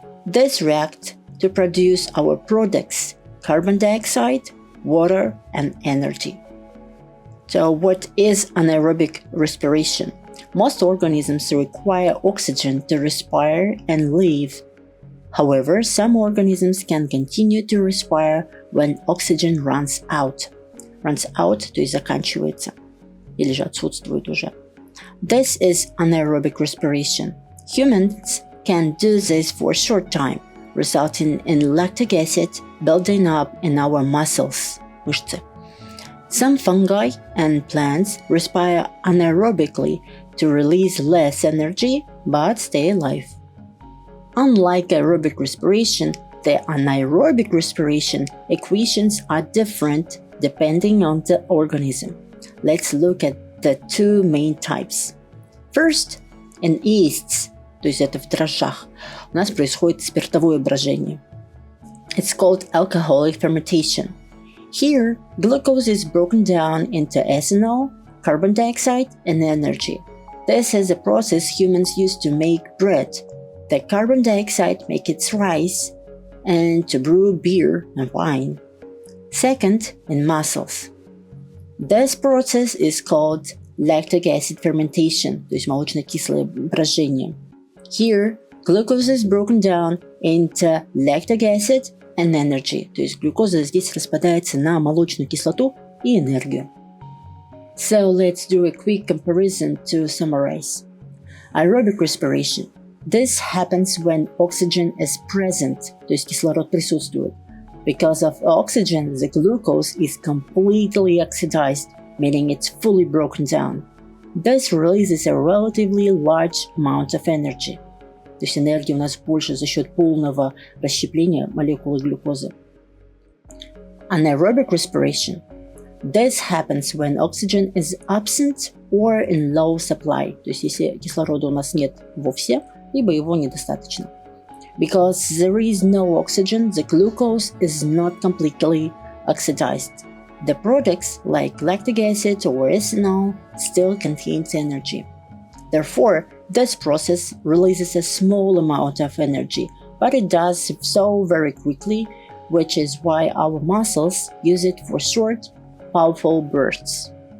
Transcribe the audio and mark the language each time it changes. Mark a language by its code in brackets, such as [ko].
[en] This react to produce our products, carbon dioxide, water, and energy. So what is anaerobic respiration? Most organisms require oxygen to respire and live. However, some organisms can continue to respire when oxygen runs out. Runs out, [ru] то есть заканчивается, или же отсутствует уже. [en] This is anaerobic respiration. Humans can do this for a short time, resulting in lactic acid building up in our muscles, мышцы. Some fungi and plants respire anaerobically to release less energy but stay alive. Unlike aerobic respiration, the anaerobic respiration equations are different depending on the organism. Let's look at the two main types. First, in yeasts, [ru] то есть это в дрожжах, у нас происходит спиртовое брожение. [en] It's called alcoholic fermentation. Here, glucose is broken down into ethanol, carbon dioxide, and energy. This is a process humans use to make bread. The carbon dioxide makes it rice and to brew beer and wine. Second, in muscles. This process is called lactic acid fermentation, [ru] то есть молочно-кислое брожение. [en] Here, glucose is broken down into lactic acid and energy, [ru] то есть глюкоза здесь распадается на молочную кислоту и энергию. [en] So let's do a quick comparison to summarize. Aerobic respiration. This happens when oxygen is present, [ru] то есть кислород присутствует. [en] Because of oxygen, the glucose is completely oxidized, meaning it's fully broken down. This releases a relatively large amount of energy. [ru] То есть энергии у нас больше за счет полного расщепления молекулы глюкозы. [en] Anaerobic respiration. This happens when oxygen is absent or in low supply. [ru] То есть если кислорода у нас нет вовсе, либо его недостаточно. [en] Because there is no oxygen, the glucose is not completely oxidized. The products, like lactic acid or ethanol, still contains energy. Therefore, this process releases a small amount of energy, but it does so very quickly, which is why our muscles use it for short, powerful bursts.